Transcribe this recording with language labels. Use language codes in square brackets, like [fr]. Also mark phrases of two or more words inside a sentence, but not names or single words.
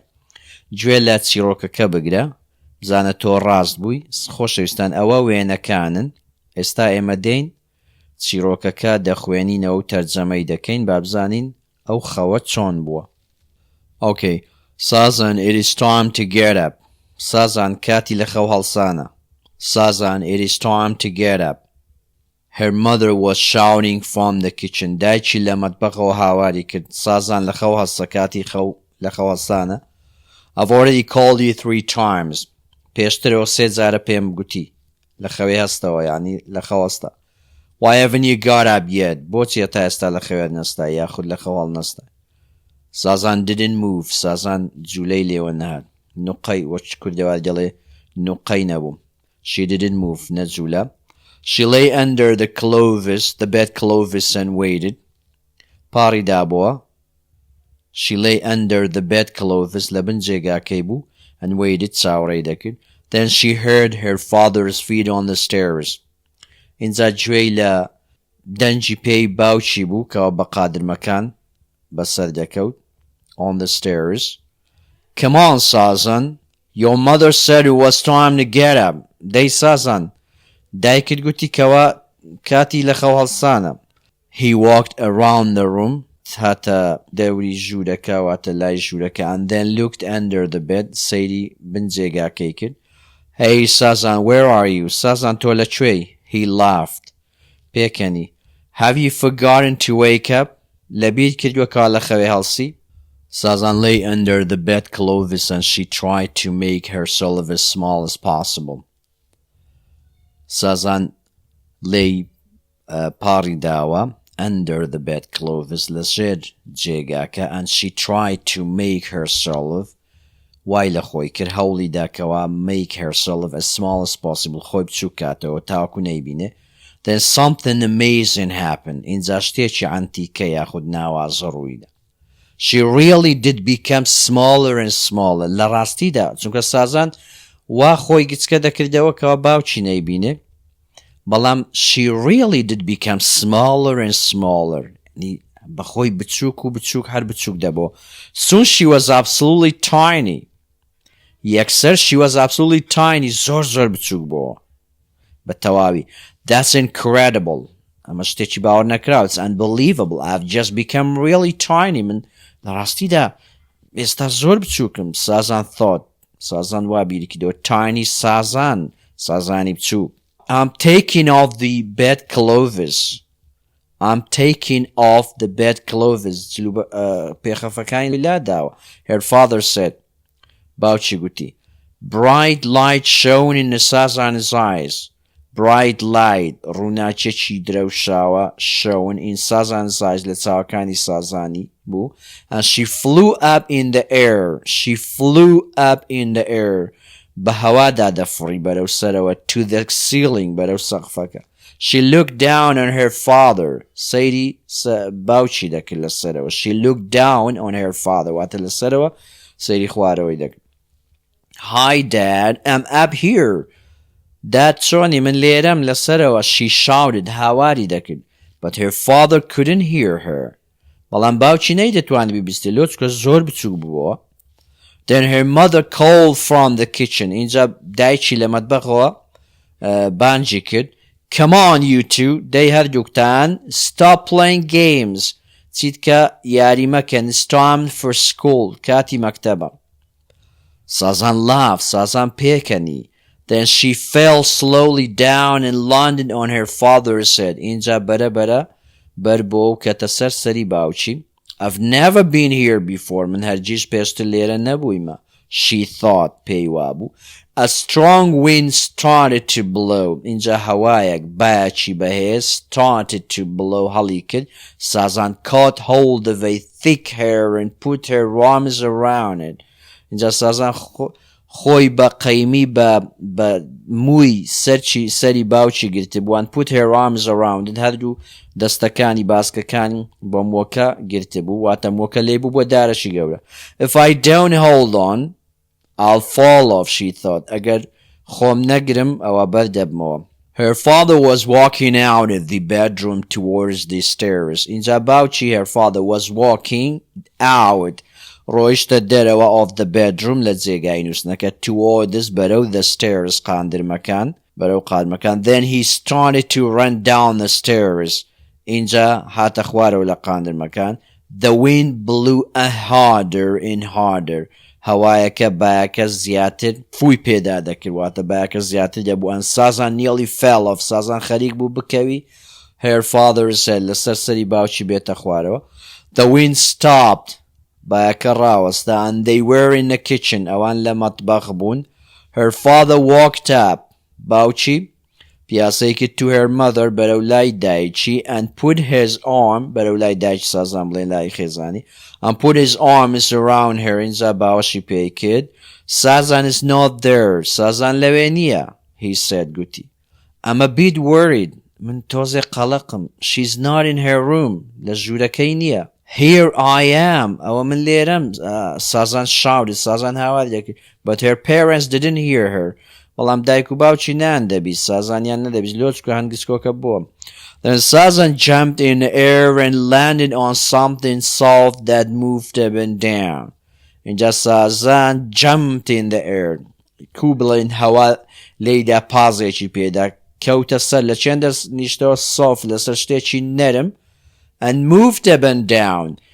[ckb] گوێ لە چیرۆکەکە بگرە بزانە تۆ ڕاست بووی. خۆشەویستان ئەوە وێنەکانن. ئێستا ئێمە دێین چیرۆکەکە دەخوێنینەوە و تەرجەمەی دەکەین با بزانین ئەو خەوە چۆن بووە. [en] Okay. Sazan, it is time to get up. [ckb] Sazan کاتی لە خەو هەڵسانە. [en] Sazan, it is time to get up. Her mother was shouting from the kitchen. [ckb] دایکی لە مەتبەخەوە هاواری کرد. Sazan لە خەو هەڵسە کاتی لە خەو هەڵسانە. [en] I've already called you 3 times. [ckb] پێشترەوە 3 جارە پێم گوتی. لە خەوێ هەستەوە یعنی لە خەو هەستا. [en] Why haven't you got up yet? [ckb] بۆچی تا ئێستا لە خەوێت نەستا یاخود لە خەواڵ نەستا. [en] Sazan didn't move. [ckb] Sazan جوولەی لێوە نەهات. نوقەی وەچ کوردەوە دەڵێ نوقەی نەبوو. [en] She didn't move. نەجوولە. She lay under the bedclothes and waited. [ckb] پاری دابووە. [en] She lay under the bedclothes [ckb] لە بن جێگاکەی بوو [en] and waited [ckb] چاوەڕێی دەکرد. [en] Then she heard her father's feet on the stairs. [ckb] اینجا گوێی لە دەنجی پێی باوکی بوو کەەوە بە قادرمەکان بەسەر دەکەوت. [en] On the stairs. Come on, Sazan. Your mother said it was time to get up. [ckb] دەی سازان دایکت گوتی کەوە کاتی لە خەو هەڵسانە. [en] He walked around the room [ckb] هاتە دەوری ژوورەکە واتە لای ژوورەکە [en] and then looked under the bed. [ckb] سەیری بنجێگاکەی کرد. [en] Hey, Sazan, where are you? [ckb] Sazan تۆ لەکوێی؟ [en] He laughed. [ckb] پێکەنی. [en] Have you forgotten to wake up? [ckb] لەبیر کردووە کە لە خەوێ هەڵسی؟ [en] Sazan lay under the bedclothes and she tried to make herself as small as possible. Sazan lay [ckb] پاری داوە [en] under the bedclothes [ckb] لەژێر جێگاکە [en] and she tried to make herself [ckb] وای لە خۆی کرد هەوڵی داکەوە [en] make herself as small as possible [ckb] خۆی بچوو کاتەوە تاوەکو نەیبینێ. [en] Then something amazing happened. [ckb] اینجا شتێکی عەنتیکە یاخود ناوازە ڕوویدا. [en] She really did become smaller and smaller. [ckb] لە ڕاستیدا چونکە سازان وا خۆی گچکە دەکردەوە کەەوە باوکی نەیبینێ بەڵام [en] she really did become smaller and smaller. [ckb] بەخۆی بچووک و بچووک هەر بچووک دەبەوە. [en] Soon she was absolutely tiny. یەکسەر she was absolutely tiny. [ckb] زۆر بچووک بۆوە بە تەواوی. [en] That's incredible. [ckb] ئەمە شتێکی باوەڕ نەکراوە. [en] It's unbelievable. I've just become really tiny. [ckb] من لە ڕاستیدا ئێستا زۆر بچووکم. سازان thought. سازان وا بیری کردەوە. Tiny سازان. سازانی بچووک. [en] I'm taking off the bedclothes. I'm taking off the bedclothes. [ckb] پێخەفەکانی لا داوە. [en] Her father said. [ckb] باوکی گوتی. [en] Bright light shone in the Sazan's eyes. Bright light [ckb] ڕووناکێکی درەوشاوە [en] shone in Sazan's eyes [ckb] لە چاوەکانی سازانی بوو. [en] And she flew up in the air. She flew up in the air. [ckb] بە هەوادا دەفڕی بەرەو سەرەوە [en] to the ceiling [ckb] بەرەو سەقفەکە. [en] She looked down on her father. [ckb] سەیری باوکی دەکرد لە سەرەوە. [en] She looked down on her father [ckb] واتە لە سەرەوە سەیری خوارەوەی دەکرد. [en] Hi dad, I'm up here. [ckb] Dad چۆنی من لێرەم لە سەرەوە. [en] She shouted [ckb] هاواری دەکرد. [en] But her father couldn't hear her. [ckb] بەڵام باوکی نەیدەتوانی بیبیستێ لۆ چکە زۆر بچووک بووە. [en] Then her mother called from the kitchen. [ckb] اینجا دایکی لە مەتبەخەوە بانجی کرد. [en] Come on you two. [ckb] دەی هەردووکتان [en] stop playing games. [ckb] چیت کە یاری مەکەن. [en] It's time for school. [ckb] کاتی مەکتەبە. سازان laughed. سازان پێکەنی. [en] Then she fell slowly down and landed on her father's head. [ckb] اینجا بەرە بەر بۆ و کەتە سەر سەری باوکی. [en] I've never been here before. [ckb] من هەرگیز پێشتر لێرە نەبوویمە. [en] She thought. [ckb] پێی وابوو. [en] A strong wind started to blow. [ckb] اینجا هەوایەک بایەکی بەهێز [en] started to blow [ckb] هەڵی کرد. [en] سازان caught hold of a thick hair and put her arms around it. [ckb] اینجا سازان خۆی بە قەیمی بە مووی سەری باوکی گرتی بووان [en] put her arms around it. [ckb] هەردوو دەستەکانی باسکەکانی بۆ مۆکە گرتی بوو واتە مۆکە لێ بوو بۆ دارەشی گەورە. [en] If I don't hold on I'll fall off, she thought. [ckb] ئەگەر خۆم نەگرم ئەوە بەردەبمەوە. [en] Her father was walking out of the bedroom towards the stairs. [ckb] اینجا باوکی [en] her father was walking out [ckb] ڕۆیشتە دەرەوە [en] of the bedroom [ckb] لە جێگای نووسنەکە towards بەرەو [en] the stairs [ckb] قاندرمەکان بەرەو قادمەکان. [en] Then he started to run down the stairs. [ckb] اینجا هاتە خوارەوە لە قاندرمەکان. [en] The wind blew harder and harder. [ckb] هەوایەکە بایەکە زیاتر فووی پێدا دەکردواتە بایەکە زیاتر دەبووان. [en] سازان nearly fell off. [ckb] سازان خەریک بوو بکەوی. [en] Her father said. [ckb] لەسەر سەری باوکی بێتە خوارەوە. [en] The wind stopped. [ckb] بایەکە ڕاوەستا [en] and they were in the kitchen. [ckb] ئەوان لە مەتبەخ بوون. [en] Her father walked up. [ckb] باوکی پیاسەی کرد [en] to her mother [ckb] بەرەو لای دایکی [en] and put his arm [ckb] بەرەو لای دایکی سازان بڵێن لای خێزانی [en] and put his arms around her. [ckb] اینجا باوەشی پێی کرد. [en] Sazan is not there. [ckb] سازان لەوێ نییە. [en] He said گوتی. I'm a bit worried. [ckb] من تۆزێ قەڵەقم. [en] She's not in her room. [ckb] لە ژوورەکەی نییە. [en] Here I am. [ckb] ئەوە من لێرەم. سازان shouted. سازان هاواری دەکرد. [en] But her parents didn't hear her. [ckb] بەڵام دایک و باوکی نان دەبی. سازانیان نەدەبی لۆ چکە هەنگسکۆکە بووە. [en] Then Sazan jumped in the air and landed on something soft that moved up and down. اینجا Sazan jumped in the air. [ckb] کوبڵین هەوا لێیدا پازێکی پێدا کەوتە سەر لە چێندە نیشتەوە soft لەسەر شتێکی نەرم [en] and moved up and down.